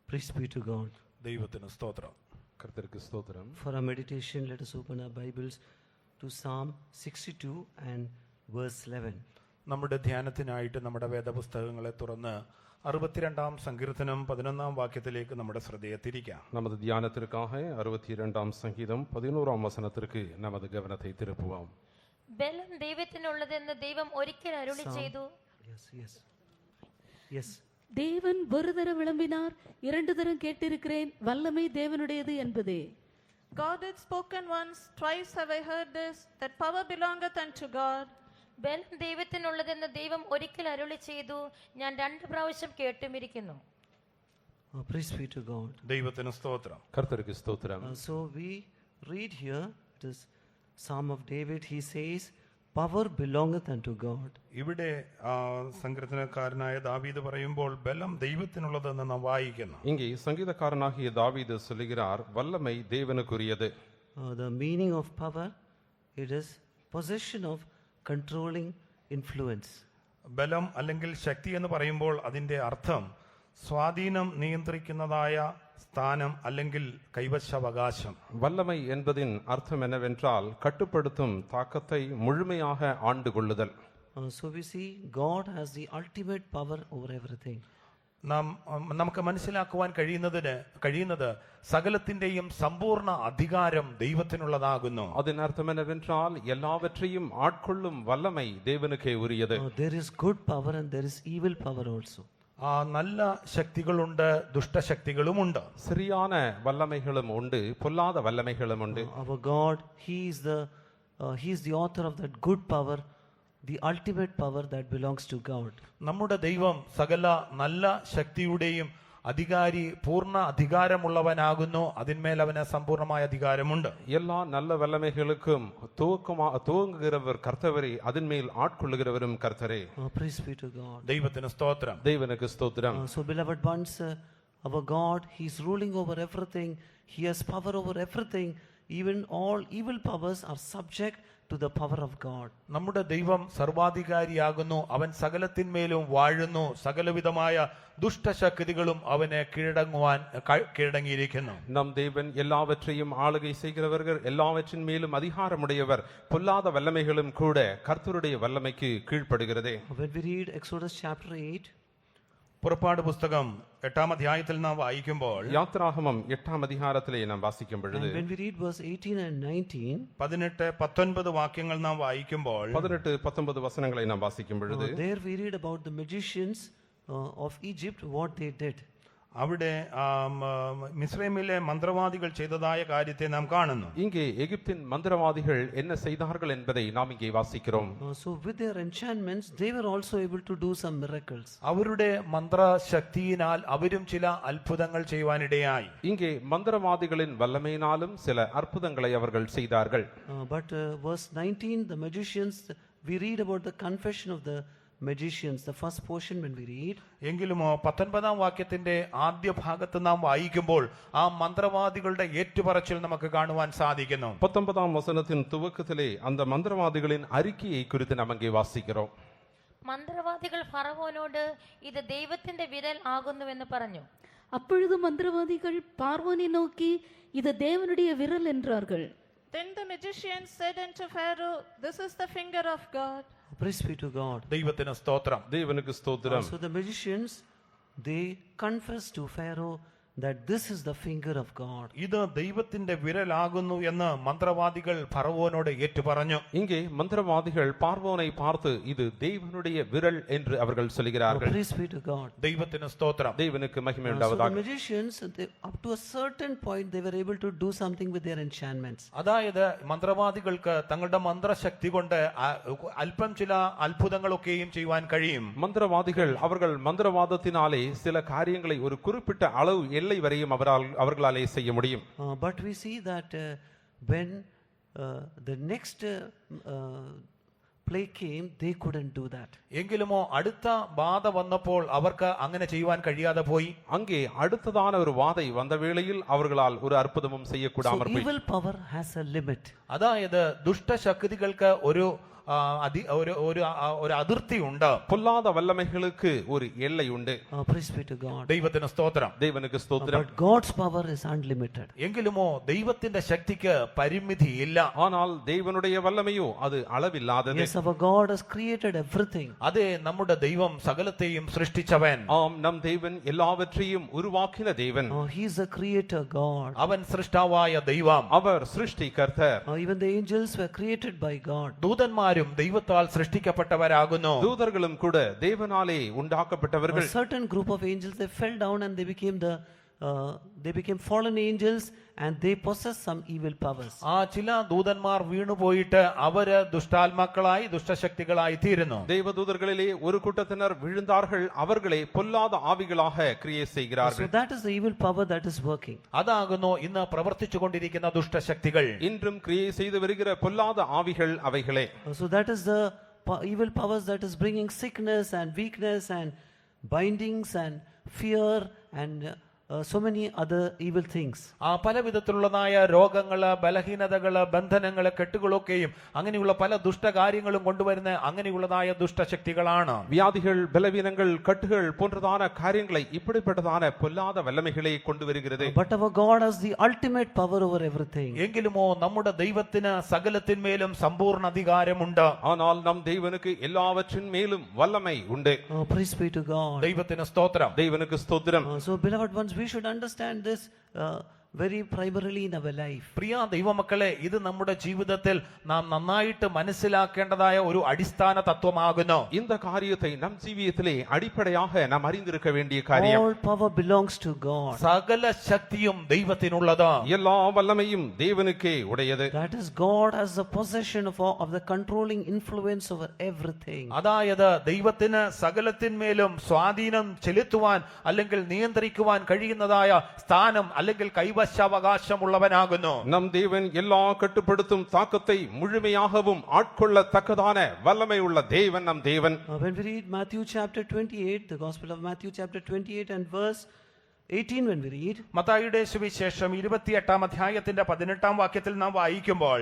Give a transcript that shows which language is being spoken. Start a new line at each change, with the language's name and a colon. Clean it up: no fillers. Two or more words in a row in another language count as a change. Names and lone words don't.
English: Praise be to God.
Malayalam: ദൈവത്തിന് സ്തോത്രം.
Tamil: கர்த்தருக்கு ஸ்தோத்திரம்.
English: For our meditation, let us open our Bibles to Psalm 62 and verse 11.
Malayalam: നമ്മുടെ ധ്യാനത്തിനായിട്ട് നമ്മുടെ വേദപുസ്തകങ്ങളെ തുറന്ന് 62-ാം സങ്കീർത്തനം 11-ാം വാക്യത്തിലേക്ക് നമ്മുടെ ശ്രദ്ധയെ തിരിക്കാം.
Tamil: நமது தியானத்திற்காக 62-ாம் சங்கீதம் 11-ാം വചനത്തിற்கு நமது கவனத்தை திருப்புவோம்.
Malayalam: ബലം ദൈവത്തിനുള്ളതെന്ന് ദൈവം ഒരിക്കൽ അരുളി ചെയ്തു.
English: Yes.
Tamil: தேவன் ஒரு தரம் விளம்பினார், இரண்டு தரம் கேட்டிருக்கிறேன், வல்லமை தேவனுடையது என்பதே.
English: God had spoken once, twice have I heard this, that power belongeth unto God.
Malayalam: ബലം ദൈവത്തിനുള്ളതെന്ന് ദൈവം ഒരിക്കൽ അരുളി ചെയ്തു, ഞാൻ 2 പ്രാവശ്യം കേട്ടുമിരിക്കുന്നു.
English: Praise be to God.
Malayalam: ദൈവത്തിന് സ്തോത്രം.
Tamil: கர்த்தருக்கு ஸ்தோத்திரம்.
English: So we read here this Psalm of David. He says, power belongeth unto God.
Malayalam: ഇവിടെ സങ്കീർത്തനക്കാരനായ ദാവീദ് പറയുമ്പോൾ ബലം ദൈവത്തിനുള്ളതെന്ന് നാം വായിക്കുന്നു.
Tamil: இங்கே சங்கீதக்காரனாகிய தாவீது சொல்லுகிறார், வல்லமை தேவனுக்குரியது.
English: The meaning of power, it is possession of controlling influence.
Malayalam: ബലം അല്ലെങ്കിൽ ശക്തി എന്ന് പറയുമ്പോൾ അതിൻ്റെ അർത്ഥം സ്വാധീനം നിയന്ത്രിക്കുന്നതായ സ്ഥാനം അല്ലെങ്കിൽ കൈവശാവകാശം.
Tamil: வல்லமை என்பதின் அர்த்தம் என்னவென்றால் கட்டுப்படுத்தும் தாக்கத்தை முழுமையாக ஆண்டு கொள்ளுதல்.
English: So we see God has the ultimate power over everything.
Malayalam: നമുക്ക് മനസ്സിലാക്കുവാൻ കഴിയുന്നത് സകലത്തിന്റെയും സമ്പൂർണ്ണ അധികാരം ദൈവത്തിനുള്ളതാകുന്നു.
Tamil: அதன் அர்த்தம் என்னவென்றால் எல்லாவற்றையும் ஆட்கொள்ளும் வல்லமை தேவனுக்கே உரியது.
English: There is good power and there is evil power also.
Malayalam: നല്ല ശക്തികളുണ്ട്, ദുഷ്ടശക്തികളുമുണ്ട്.
Tamil: சரியான வல்லமைகளும் உண்டு, பொல்லாத வல்லமைகளும் உண்டு.
English: Our God, he is the author of that good power, the ultimate power that belongs to God.
Malayalam: നമ്മുടെ ദൈവം സകല നല്ല ശക്തിയുടെയും അധികാരി, പൂർണ്ണ അധികാരമുള്ളവനാകുന്നു. അതിന്മേൽ അവന് സമ്പൂർണമായ അധികാരമുണ്ട്.
Tamil: எல்லா நல்ல வல்லமைகளுக்கும் துவங்குகிறவர் கர்த்தரே, அதன் மேல் ஆட்கொள்ளுகிறவரும் கர்த்தரே.
English: Praise be to God.
Malayalam: ദൈവത്തിന് സ്തോത്രം.
Tamil: தேவனுக்கு ஸ்தோத்திரம்.
English: So beloved ones, our God, he is ruling over everything. He has power over everything. Even all evil powers are subject to the power of God.
Malayalam: നമ്മുടെ ദൈവം സർവാധികാരിയാകുന്നു. അവൻ സകലത്തിന്മേലും വാഴുന്നു. സകലവിധമായ ദുഷ്ടശക്തികളും അവനെ കീഴടങ്ങിയിരിക്കുന്നു.
Tamil: நம் தேவன் எல்லாவற்றையும் ஆளுகை செய்கிறவர்கள், எல்லாவற்றின் மேலும் அதிகாரமுடையவர். பொல்லாத வல்லமைகளும் கூட கர்த்தருடைய வல்லமைக்கு கீழ்ப்படுகிறதே.
English: When we read Exodus chapter 8,
Malayalam: പുറപ്പാട് പുസ്തകം 8-ാം അധ്യായത്തിൽ നാം വായിക്കുമ്പോൾ,
Tamil: யாத்ராகமம் 8-ாம் அதிகாரத்திலே நாம் வாசிக்கும் பொழுது,
English: and when we read verse 18 and 19,
Malayalam: 18-19 വാക്യങ്ങൾ നാം വായിക്കുമ്പോൾ
Tamil: 18-19 വചനங்களை நாம் വാசிக்கும் பொழுது,
English: there we read about the magicians of Egypt, what they did.
Malayalam: അവിടെ മിസ്രൈമിലെ മന്ത്രവാദികൾ ചെയ്തതായ കാര്യത്തെ നാം കാണുന്നു.
Tamil: இங்கே எகிப்தின் மந்திரவாதிகள் என்ன செய்தார்கள் என்பதை நாம் இங்கே வாசிக்கிறோம்.
English: So with their enchantments, they were also able to do some miracles.
Malayalam: അവരുടെ മന്ത്രശക്തിയിനാൽ അവരും ചില അത്ഭുതങ്ങൾ ചെയ്യുവാനിടയായി.
Tamil: இங்கே மந்திரவாதிகளின் வல்லமையினாலும் சில அற்புதங்களை அவர்கள் செய்தார்கள்.
English: But verse 19, the magicians, we read about the confession of the magicians, the first portion when we read.
Malayalam: എങ്കിലും 19-ാം വാക്യത്തിന്റെ ആദ്യ ഭാഗത്ത് നാം വായിക്കുമ്പോൾ ആ മന്ത്രവാദികളുടെ ഏറ്റുപറച്ചിൽ നമുക്ക് കാണുവാൻ സാധിക്കുന്നു.
Tamil: 19-ാം
Malayalam: വചനത്തിൻ തുവക്കത്തിലെ
Tamil: அந்த மந்திரவாதிகளின் அறிக்கையை குறித்து நாம் அங்கே வாசிக்கிறோம்.
Malayalam: മന്ത്രവാദികൾ ഫറവോനോട് ഇത് ദൈവത്തിന്റെ വിരൽ ആകുന്നുവെന്ന് പറഞ്ഞു.
Tamil: அப்பொழுது மந்திரவாதிகள் பார்வோனை நோக்கி, இது தேவனுடைய விரல் என்றார்கள்.
English: Then the magicians said unto Pharaoh, this is the finger of God. Praise be to God.
Malayalam: ദൈവത്തിന് സ്തോത്രം.
Tamil: தேவனுக்கு ஸ்தோத்திரம்.
English: So the magicians, they confess to Pharaoh that this is the finger of God.
Malayalam: ഇത് ദൈവത്തിന്റെ വിരലാകുന്നു എന്ന് മന്ത്രവാദികൾ ഫറവോനോട് ഏറ്റുപറഞ്ഞു.
Tamil: இங்கே மந்திரவாதிகள் பார்வோனை பார்த்து இது தேவனுடைய விரல் என்று அவர்கள் சொல்கிறார்கள்.
English: Praise be to God.
Malayalam: ദൈവത്തിന് സ്തോത്രം.
Tamil: தேவனுக்கு மகிமை
English: So the
Tamil: உண்டாவதாக.
English: magicians, up to a certain point, they were able to do something with their enchantments.
Malayalam: അതായത് മന്ത്രവാദികൾക്ക് തങ്ങളുടെ മന്ത്രശക്തി കൊണ്ട് അല്പം ചില അത്ഭുതങ്ങളൊക്കെയും ചെയ്യുവാൻ കഴിയും.
Tamil: மந்திரவாதிகள் அவர்கள் மந்திரவாதத்தினாலே சில காரியங்களை ஒரு குறிப்பிட்ட அளவு எல்லை வரையும் அவர்களாலே செய்ய முடியும்.
English: But we see that when the next plague came, they couldn't do that.
Malayalam: എങ്കിലുമോ അടുത്ത ബാധ വന്നപ്പോൾ അവർക്ക് അങ്ങനെ ചെയ്യുവാൻ കഴിയാതെ പോയി.
Tamil: அங்கே அடுத்ததான ஒரு வாதை வந்த வேளையில் அவர்களால் ஒரு அற்புதமும் செய்யக்கூடாமல்
English: So
Tamil: போய்.
English: evil power has a limit.
Malayalam: അതായത് ദുഷ്ടശക്തികൾക്ക് ഒരു ഒരു അതിർത്തി ഉണ്ട്.
Tamil: பொல்லாத வல்லமைகளுக்கு ஒரு எல்லை உண்டு.
English: Praise be to God.
Malayalam: ദൈവത്തിന് സ്തോത്രം.
Tamil: தேவனுக்கு ஸ்தோத்திரம்.
English: But God's power is unlimited.
Malayalam: എങ്കിലുമോ ദൈവത്തിന്റെ ശക്തിക്ക് പരിമിതിയില്ല.
Tamil: ஆனால் தேவனுடைய வல்லமையோ அது அளவில்லாதது.
English: Yes, our God has created everything.
Malayalam: അതെ, നമ്മുടെ ദൈവം സകലത്തെയും സൃഷ്ടിച്ചവൻ.
Tamil: ஆம், நம் தேவன் எல்லாவற்றையும் உருவாக்கின தேவன்.
English: He is a creator God.
Malayalam: അവൻ സൃഷ്ടാവായ ദൈവം.
Tamil: அவர் சிருஷ்டிகர்த்தர்.
English: Even the angels were created by God.
Malayalam: ദൂതന്മാരും ദൈവത്താൽ സൃഷ്ടിക്കപ്പെട്ടവരാകുന്നു.
Tamil: தூதர்களும் கூட தேவனாலே
English: A
Tamil: உண்டாக்கப்பட்டவர்கள்.
English: certain group of angels, they fell down and they became fallen angels, and they possessed some evil powers.
Malayalam: ആ ചില ദൂതന്മാർ വീണുപോയിട്ട് അവര് ദുഷ്ടാത്മാക്കളായി ദുഷ്ടശക്തികളായി തീരുന്നു.
Tamil: தேவதூதர்களிலே ஒரு கூட்டத்தினர் விழுந்தார்கள். அவர்களே பொல்லாத ஆவிகளாக கிரியை
English: So
Tamil: செய்கிறார்கள்.
English: that is the evil power that is working.
Malayalam: അതാകുന്നു ഇന്ന് പ്രവർത്തിച്ചു കൊണ്ടിരിക്കുന്ന ദുഷ്ടശക്തികൾ.
Tamil: இன்றும் கிரியை செய்து வருகிற பொல்லாத ஆவிகள் அவைகளே.
English: So that is the evil powers that is bringing sickness and weakness and bindings and fear and so many other evil things.
Malayalam: ആ പല വിധത്തിലുള്ളതായ രോഗങ്ങള്, ബലഹീനതകള്, ബന്ധനങ്ങള്, കെട്ടുകളൊക്കെയും അങ്ങനെയുള്ള പല ദുഷ്ടകാര്യങ്ങളും കൊണ്ടുവരുന്ന അങ്ങനെയുള്ളതായ ദുഷ്ടശക്തികളാണ്.
Tamil: வியாதிகள், பலவீனங்கள், கட்டுகள் போன்றதான காரியங்களை இப்படிப்பட்டதான பொல்லாத வல்லமைகளை கொண்டு வருகிறது.
English: But our God has the ultimate power over everything.
Malayalam: എങ്കിലുമോ നമ്മുടെ ദൈവത്തിന് സകലത്തിന്മേലും സമ്പൂർണ്ണ അധികാരമുണ്ട്.
Tamil: ஆனால் நம் தேவனுக்கு எல்லாவற்றின் மேலும் வல்லமை உண்டு.
English: Praise be to God.
Malayalam: ദൈവത്തിന് സ്തോത്രം.
Tamil: தேவனுக்கு ஸ்தோத்திரம்.
English: So beloved ones, we should understand this very primarily in our life.
Malayalam: പ്രിയ ദൈവമക്കളെ, ഇത് നമ്മുടെ ജീവിതത്തിൽ നാം നന്നായിട്ട് മനസ്സിലാക്കേണ്ടതായ ഒരു അടിസ്ഥാന തത്വമാകുന്നു.
Tamil: இந்த காரியத்தை நம் ஜீவியத்திலே அடிப்படையாக நாம் அறிந்திருக்க வேண்டிய காரியம்.
English: All power belongs to God.
Malayalam: സകല ശക്തിയും ദൈവത്തിനുള്ളത്.
Tamil: எல்லா வல்லமையும் தேவனுக்கே உடையது.
English: That is, God has the possession of the controlling influence over everything.
Malayalam: അതായത് ദൈവത്തിന് സകലത്തിന്മേലും സ്വാധീനം ചെലുത്തുവാൻ അല്ലെങ്കിൽ നിയന്ത്രിക്കുവാൻ കഴിയുന്നതായ സ്ഥാനം അല്ലെങ്കിൽ കൈവശാവകാശമുള്ളവനാകുന്നു.
Tamil: நம் தேவன் எல்லா கட்டுப்படுத்தும் தாக்கத்தை முழுமையாகவும் ஆட்கொள்ளத்தக்கதான வல்லமை உள்ள தேவன் நம் தேவன்.
English: When we read Matthew chapter 28, the Gospel of Matthew chapter 28 and verse 18, when we read,
Malayalam: മത്തായിയുടെ സുവിശേഷം 28-ാം അധ്യായത്തിന്റെ 18-ാം വാക്യത്തിൽ നാം വായിക്കുമ്പോൾ,